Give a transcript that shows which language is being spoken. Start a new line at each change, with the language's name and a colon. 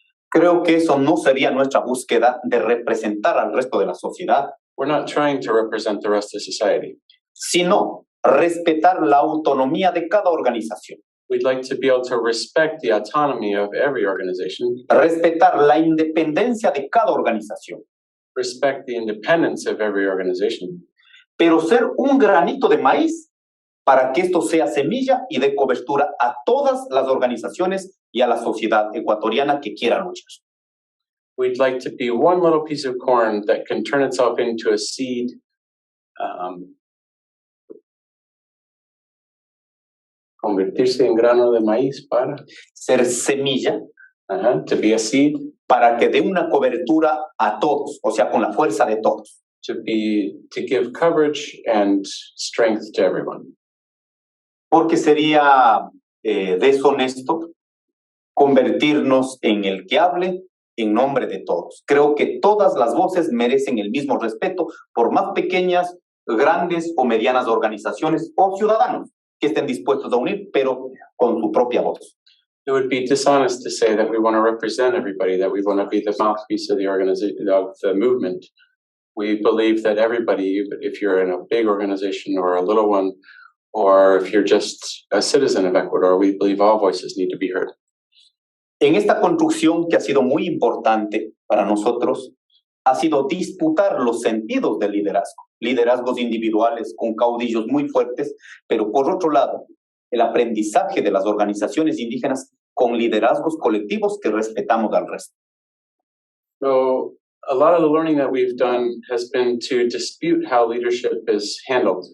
Spanish: Creo que eso no sería nuestra búsqueda de representar al resto de la sociedad.
English: We're not trying to represent the rest of society.
Spanish: Sino respetar la autonomía de cada organización.
English: We'd like to be able to respect the autonomy of every organization.
Spanish: Respetar la independencia de cada organización.
English: Respect the independence of every organization.
Spanish: Pero ser un granito de maíz para que esto sea semilla y dé cobertura a todas las organizaciones y a la sociedad ecuatoriana que quiera luchar.
English: We'd like to be one little piece of corn that can turn itself into a seed,
Spanish: convertirse en grano de maíz para ser semilla,
English: to be a seed,
Spanish: para que dé una cobertura a todos, o sea, con la fuerza de todos.
English: To give coverage and strength to everyone.
Spanish: Porque sería deshonesto convertirnos en el que hable en nombre de todos. Creo que todas las voces merecen el mismo respeto, por más pequeñas, grandes o medianas organizaciones o ciudadanos que estén dispuestos a unir, pero con su propia voz.
English: It would be dishonest to say that we want to represent everybody, that we want to be the mouthpiece of the organization, of the movement. We believe that everybody, if you're in a big organization or a little one, or if you're just a citizen of Ecuador, we believe all voices need to be heard.
Spanish: En esta construcción que ha sido muy importante para nosotros, ha sido disputar los sentidos del liderazgo. Liderazgos individuales con caudillos muy fuertes, pero por otro lado, el aprendizaje de las organizaciones indígenas con liderazgos colectivos que respetamos al resto.
English: So a lot of the learning that we've done has been to dispute how leadership is handled.